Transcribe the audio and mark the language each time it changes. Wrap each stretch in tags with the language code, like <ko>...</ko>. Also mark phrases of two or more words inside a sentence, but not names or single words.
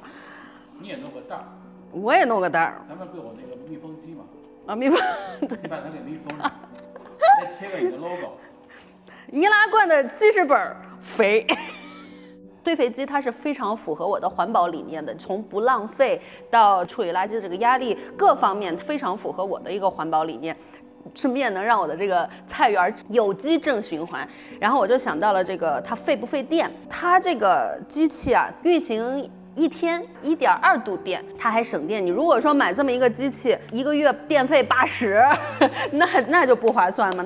<zh>你也弄個袋兒，我也弄個袋兒。咱們不有那個密封機嗎？啊，密封。你把它給密封上，再貼個你的 logo。易拉罐的記事本肥。堆肥機它是非常符合我的環保理念的，從不浪費到處理垃圾的這個壓力各方面非常符合我的一個環保理念，順便能讓我的這個菜園有機正循環。然後我就想到了這個它費不費電？它這個機器啊運行一天1.2度電，它還省電。你如果說買這麼一個機器，一個月電費80，那就不划算嘛。</zh>